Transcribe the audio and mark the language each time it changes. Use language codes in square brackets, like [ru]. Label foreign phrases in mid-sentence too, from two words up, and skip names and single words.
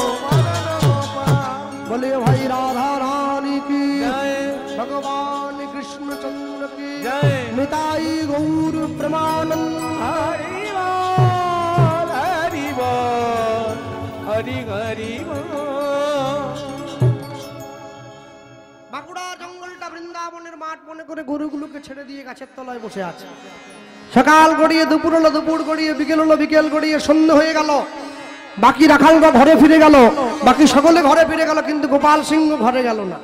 [hi] मदन गोपाल। बोले भाई राधा रानी की जय भगवान कृष्णचंद्र की जय निताई गौर प्रेमानंद हरि बोल हरि बोल हरि हरि बोल। [bn] বাঁকুড়া জঙ্গলটা বৃন্দাবনের মাঠ মনে করে গরুগুলোকে ছেড়ে দিয়ে গাছের তলায় বসে আছে। সকাল গড়িয়ে দুপুর হলো, দুপুর গড়িয়ে বিকেল হলো, বিকেল গড়িয়ে সন্ধ্যে হয়ে গেল। বাকি রাখালরা ঘরে ফিরে গেল, বাকি সকলে ঘরে ফিরে গেল, কিন্তু গোপাল সিংহ ঘরে গেল না।